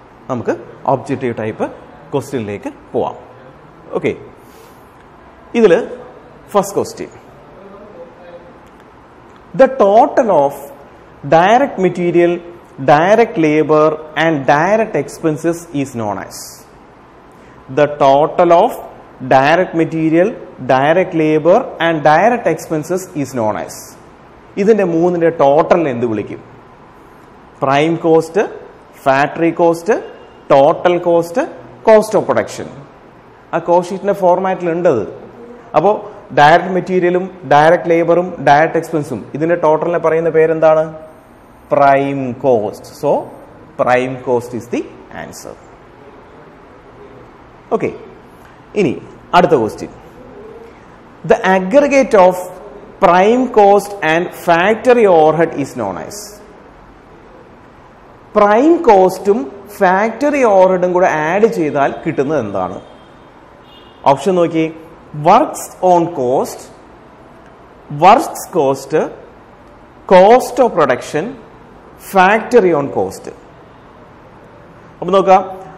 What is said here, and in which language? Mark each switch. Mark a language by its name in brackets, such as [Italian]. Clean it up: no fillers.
[Malayalam] നമുക്ക് objective type ക്വസ്റ്റ്യനിലേക്ക് പോവാം. [English] Okay, ഇതിൽ first question, the total of direct material, direct labor and direct expenses is known as. The total of direct material, direct labor and direct expenses is known as. [Malayalam] ഇതിന്റെ മൂന്നിന്റെ total എന്ത് വിളിക്കും? Prime cost, factory cost, total cost, cost of production. ആ cost ഷീറ്റിന്റെ ഫോർമാറ്റിൽ ഉണ്ടത്. അപ്പോൾ direct മെറ്റീരിയലും ഡയറക്റ്റ് ലേബറും ഡയറക്റ്റ് എക്സ്പെൻസും ഇതിന്റെ ടോട്ടലിനെ പറയുന്ന പേരെന്താണ്? [English] Prime cost. So prime cost is the answer. [Malayalam] Okay, ഇനി അടുത്ത question, [English] The aggregate of prime cost and factory overhead is known as. [Malayalam] Prime കോസ്റ്റും ഫാക്ടറി ഓവർഹെഡും കൂടെ ആഡ് ചെയ്താൽ കിട്ടുന്നത് എന്താണ്? ഓപ്ഷൻ നോക്കി. Works on cost, works cost, cost of production, factory on cost. അപ്പൊ നോക്കാം.